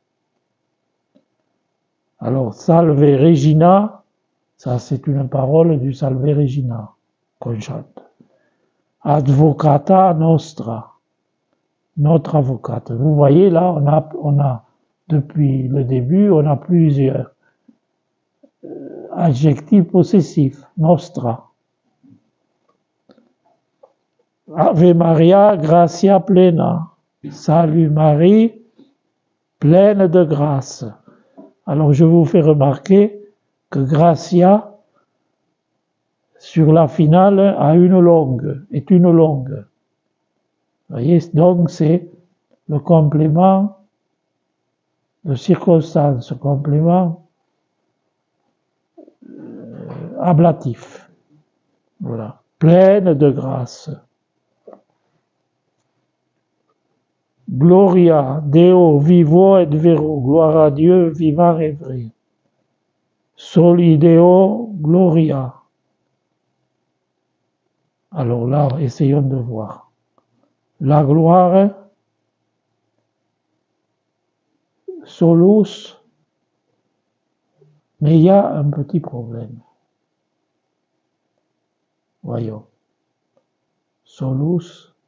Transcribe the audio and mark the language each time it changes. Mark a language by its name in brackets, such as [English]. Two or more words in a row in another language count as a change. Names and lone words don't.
[French] Alors, [Latin] Salve Regina, [French] ça c'est une parole du [Latin] Salve Regina [French] qu'on chante. [Latin] Advocata Nostra, [French] notre avocate. Vous voyez là, on a depuis le début, on a plusieurs adjectifs possessifs. [Latin] Nostra. Ave Maria, gratia plena. [French] Salut Marie, pleine de grâce. Alors je vous fais remarquer que gratia, sur la finale, est une longue. Vous voyez, donc c'est le complément de circonstance, complément ablatif. Voilà, pleine de grâce. [Latin] Gloria Deo vivo et vero, [French] gloire à Dieu vivant et vrai. [Latin] Soli Deo gloria. [French] Alors là, essayons de voir. La gloire, solus, mais il y a un petit problème. Voyons. Solus.